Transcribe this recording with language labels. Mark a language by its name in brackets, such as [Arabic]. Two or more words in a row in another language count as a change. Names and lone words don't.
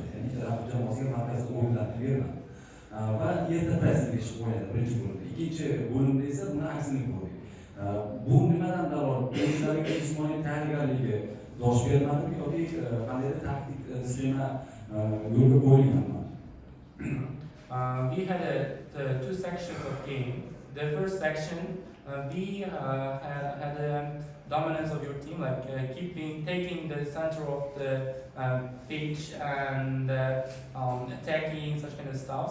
[Uzbek] Ya'ni raqib jamoasiga markazda o'yinlarni bermadi. Va erta pressingga chiqib o'ynadi birinchi bo'limda. Ikkinchi bo'limda esa buni aksini ko'rdik. Bu nimadan dalolat? O'yinlarga jismoniy tayyorgarligi dosh bermadimi yoki qandaydir taktik sxema yo'lga qo'yilganmi? [English] We had 2 sections of game. The first section, we had a dominance of your team, like taking the center of the pitch and attacking such kind of stuff.